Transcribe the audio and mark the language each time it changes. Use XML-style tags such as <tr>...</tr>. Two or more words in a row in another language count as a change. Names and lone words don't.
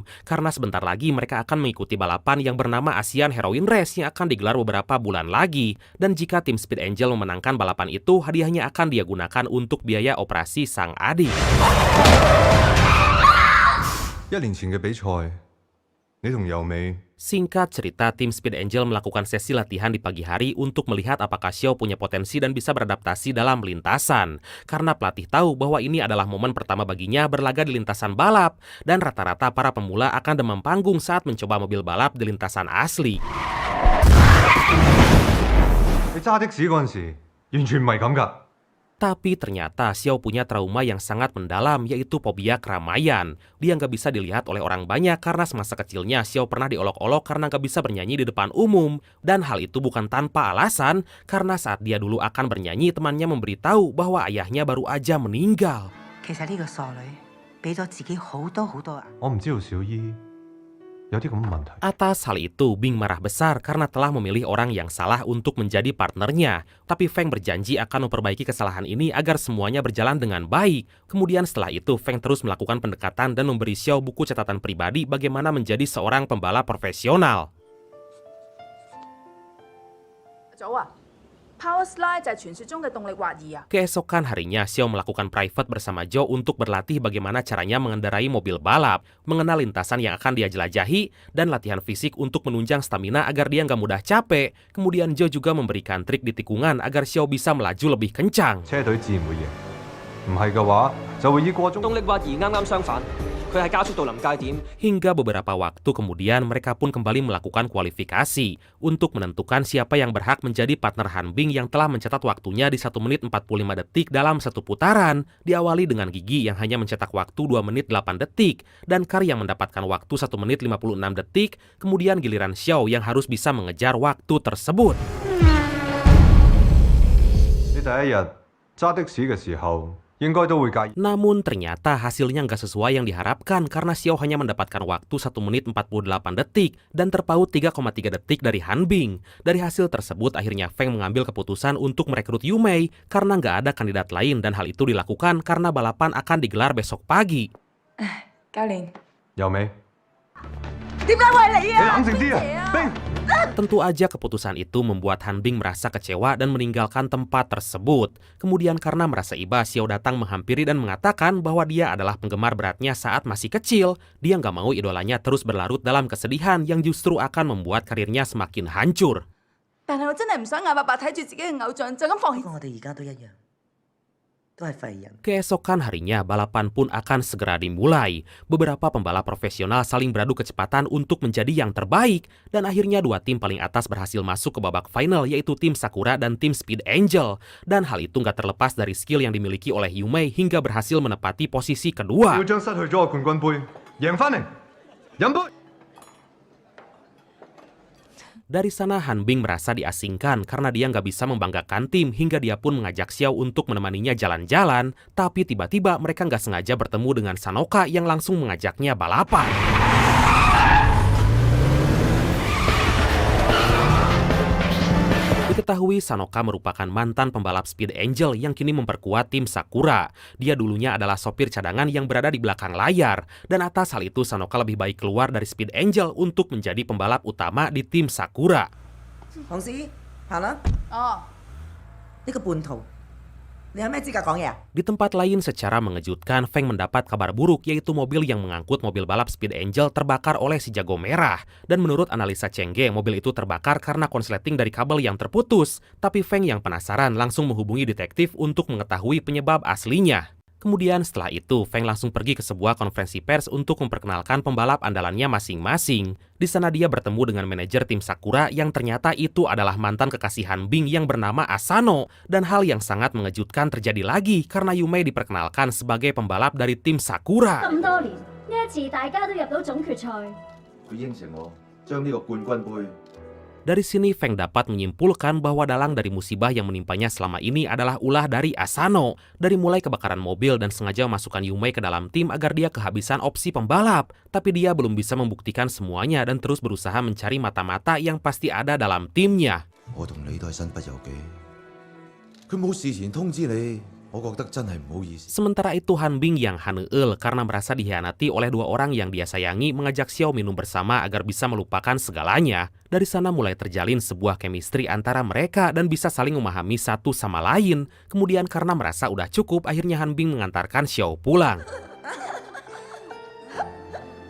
<id>Karena sebentar lagi mereka akan mengikuti balapan yang bernama Asian Heroine Race yang akan digelar beberapa bulan lagi. Dan jika tim Speed Angel memenangkan balapan itu, hadiahnya akan dia gunakan untuk biaya operasi sang adik.</id> <yue>你同由美</yue> <id>Singkat cerita, tim Speed Angel melakukan sesi latihan di pagi hari untuk melihat apakah Xiao punya potensi dan bisa beradaptasi dalam lintasan. Karena pelatih tahu bahwa ini adalah momen pertama baginya berlaga di lintasan balap, dan rata-rata para pemula akan demam panggung saat mencoba mobil balap di lintasan asli.</id> <yue>你揸的士嗰陣時，完全唔係咁㗎。</yue> <id>Tapi ternyata Xiao punya trauma yang sangat mendalam, yaitu fobia keramaian. Dia nggak bisa dilihat oleh orang banyak karena semasa kecilnya Xiao pernah diolok-olok karena nggak bisa bernyanyi di depan umum. Dan hal itu bukan tanpa alasan, karena saat dia dulu akan bernyanyi, temannya memberitahu bahwa ayahnya baru aja meninggal.</id> <yue>其實呢個傻女俾咗自己好多啊！我唔知道小姨有啲咁嘅問題。</yue> <id>Atas hal itu, Bing marah besar karena telah memilih orang yang salah untuk menjadi partnernya. Tapi Feng berjanji akan memperbaiki kesalahan ini agar semuanya berjalan dengan baik. Kemudian setelah itu, Feng terus melakukan pendekatan dan memberi Xiao buku catatan pribadi bagaimana menjadi seorang pembalap profesional.</id> <en>Power Slide</en> <yue>就係傳說中嘅動力滑移啊！</yue> <id>Keesokan harinya, Xiao melakukan private bersama Zhou untuk berlatih bagaimana caranya mengendarai mobil balap, mengenal lintasan yang akan dia jelajahi, dan latihan fisik untuk menunjang stamina agar dia nggak mudah capek. Kemudian Zhou juga memberikan trik di tikungan agar Xiao bisa melaju lebih kencang.</id> <yue>車隊自然會贏，唔係嘅話就會以過中。動力滑移啱啱相反，佢係加速到臨界點。</yue> <id>Hingga beberapa waktu kemudian mereka pun kembali melakukan kualifikasi untuk menentukan siapa yang berhak menjadi partner Han Bing yang telah mencetak waktunya di 1 menit 45 detik dalam satu putaran, diawali dengan Gigi yang hanya mencetak waktu 2 menit 8 detik, dan Kar yang mendapatkan waktu 1 menit 56 detik, kemudian giliran Xiao yang harus bisa mengejar waktu tersebut.</id> <yue>你第一日揸的士嘅時候，應該都會介意。</yue> <id>Namun ternyata hasilnya nggak sesuai yang diharapkan karena Xiao hanya mendapatkan waktu 1 menit 48 detik dan terpaut 3,3 detik dari Han Bing. Dari hasil tersebut akhirnya Feng mengambil keputusan untuk merekrut Yu Mei karena nggak ada kandidat lain, dan hal itu dilakukan karena balapan akan digelar besok pagi.</id> <yue>教練，由美，點解會係你啊？你冷靜啲啊，冰。</yue> <id>Tentu aja keputusan itu membuat Han Bing merasa kecewa dan meninggalkan tempat tersebut. Kemudian karena merasa iba, Xiao datang menghampiri dan mengatakan bahwa dia adalah penggemar beratnya saat masih kecil. Dia nggak mau idolanya terus berlarut dalam kesedihan yang justru akan membuat karirnya semakin hancur.</id> <yue>但係我真係唔想眼白白睇住自己嘅偶像就咁放棄。不過我哋而家都一樣，都係廢人。</yue> <id>Keesokan harinya, balapan pun akan segera dimulai. Beberapa pembalap profesional saling beradu kecepatan untuk menjadi yang terbaik, dan akhirnya dua tim paling atas berhasil masuk ke babak final, yaitu tim Sakura dan tim Speed Angel. Dan hal itu nggak terlepas dari skill yang dimiliki oleh Yu Mei hingga berhasil menepati posisi kedua.</id> <yue>要將失去咗嘅冠軍杯贏翻嚟，飲杯。</yue> <id>Dari sana Han Bing merasa diasingkan karena dia nggak bisa membanggakan tim hingga dia pun mengajak Xiao untuk menemaninya jalan-jalan, tapi tiba-tiba mereka nggak sengaja bertemu dengan Sanoka yang langsung mengajaknya balapan. Diketahui Sanoka merupakan mantan pembalap Speed Angel yang kini memperkuat tim Sakura. Dia dulunya adalah sopir cadangan yang berada di belakang layar. Dan atas hal itu Sanoka lebih baik keluar dari Speed Angel untuk menjadi pembalap utama di tim Sakura.</id> <yue>黃師，行啦！哦，呢個叛徒，你有咩資格講嘢啊？</yue> <id>Di tempat lain secara mengejutkan, Feng mendapat kabar buruk yaitu mobil yang mengangkut mobil balap Speed Angel terbakar oleh si jago merah. Dan menurut analisa Chengge, mobil itu terbakar karena konsleting dari kabel yang terputus. Tapi Feng yang penasaran langsung menghubungi detektif untuk mengetahui penyebab aslinya. Kemudian setelah itu, Feng langsung pergi ke sebuah konferensi pers untuk memperkenalkan pembalap andalannya masing-masing. Di sana dia bertemu dengan manajer tim Sakura yang ternyata itu adalah mantan kekasih Han Bing yang bernama Asano. Dan hal yang sangat mengejutkan terjadi lagi karena Yu Mei diperkenalkan sebagai pembalap dari tim Sakura.</id> <yue>咁多年，呢一次大家都入到總決賽。佢應承我將呢個冠軍杯</yue> <id>Dari sini Feng dapat menyimpulkan bahwa dalang dari musibah yang menimpanya selama ini adalah ulah dari Asano. Dari mulai kebakaran mobil dan sengaja memasukkan Yu Mei ke dalam tim agar dia kehabisan opsi pembalap. Tapi dia belum bisa membuktikan semuanya dan terus berusaha mencari mata-mata yang pasti ada dalam timnya.</id> <yue>我同你都係身不由己。佢冇事前通知你，我覺得真係唔好意思。</yue> <id>Sementara itu Han Bing yang haneul karena merasa dikhianati oleh dua orang yang dia sayangi mengajak Xiao minum bersama agar bisa melupakan segalanya. Dari sana mulai terjalin sebuah chemistry antara mereka dan bisa saling memahami satu sama lain. Kemudian karena merasa udah cukup, akhirnya Han Bing mengantarkan Xiao pulang.</id>